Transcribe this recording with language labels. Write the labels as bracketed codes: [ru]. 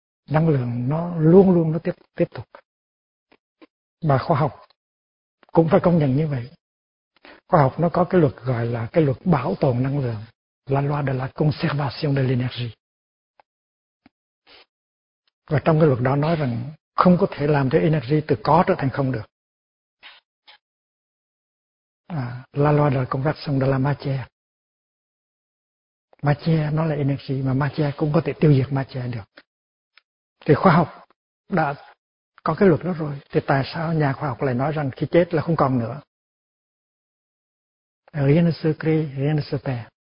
[vi] Năng lượng nó luôn luôn nó tiếp tục. Và khoa học cũng phải công nhận như vậy. Khoa học nó có cái luật gọi là cái luật bảo tồn năng lượng, [fr] la loi de la conservation de l'énergie. [vi] Và trong cái luật đó nói rằng không có thể làm cho energy từ có trở thành không được. [fr] La loi de la conservation de la matière. [vi] Matière nó là energy, mà matière cũng có thể tiêu diệt matière được. Thì khoa học đã có cái luật đó rồi, thì tại sao nhà khoa học lại nói rằng khi chết là không còn nữa? [fr] Rien ne se crée, rien ne se perd.